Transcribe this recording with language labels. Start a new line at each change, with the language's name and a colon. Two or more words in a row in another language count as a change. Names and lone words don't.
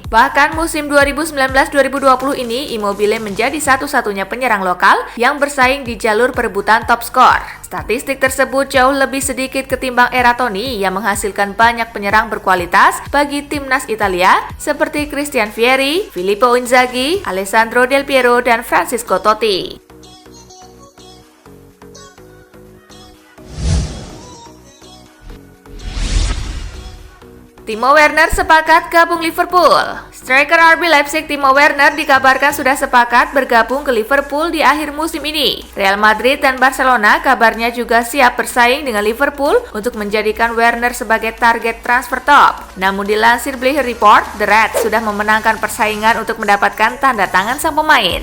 Indonesian: Bahkan musim 2019-2020 ini, Immobile menjadi satu-satunya penyerang lokal yang bersaing di jalur perebutan top skor. Statistik tersebut jauh lebih sedikit ketimbang era Toni yang menghasilkan banyak penyerang berkualitas bagi timnas Italia seperti Christian Vieri, Filippo Inzaghi, Alessandro Del Piero, dan Francesco Totti. Timo Werner sepakat gabung Liverpool. Striker RB Leipzig Timo Werner dikabarkan sudah sepakat bergabung ke Liverpool di akhir musim ini. Real Madrid dan Barcelona kabarnya juga siap bersaing dengan Liverpool untuk menjadikan Werner sebagai target transfer top. Namun dilansir Bleacher Report, The Reds sudah memenangkan persaingan untuk mendapatkan tanda tangan sang pemain.